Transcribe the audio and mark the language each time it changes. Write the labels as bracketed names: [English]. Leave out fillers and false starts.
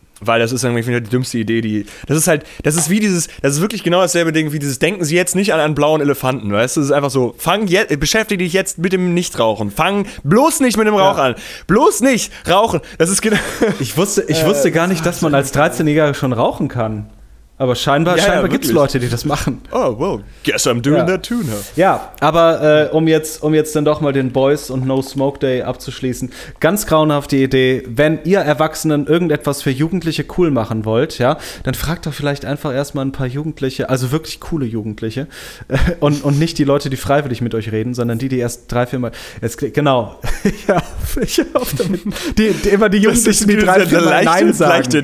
[German] Weil das ist irgendwie wieder die dümmste Idee, das ist wirklich genau dasselbe Ding wie dieses, denken Sie jetzt nicht an einen blauen Elefanten, weißt du, es ist einfach so, beschäftige dich jetzt mit dem Nichtrauchen, fang bloß nicht mit dem Rauch an, bloß nicht rauchen, das ist genau. Ich wusste gar nicht, dass man als 13-Jähriger schon rauchen kann, aber scheinbar gibt es Leute, die das machen. [English] Oh, well, guess I'm doing that too now. [German] Ja, aber um jetzt dann doch mal den Boys und No Smoke Day abzuschließen, ganz grauenhafte Idee, wenn ihr Erwachsenen irgendetwas für Jugendliche cool machen wollt, ja, dann fragt doch vielleicht einfach erstmal ein paar Jugendliche, also wirklich coole Jugendliche und nicht die Leute, die freiwillig mit euch reden, sondern die erst 3-4 Mal, die Jugendlichen, die 3-4 Mal Nein sagen.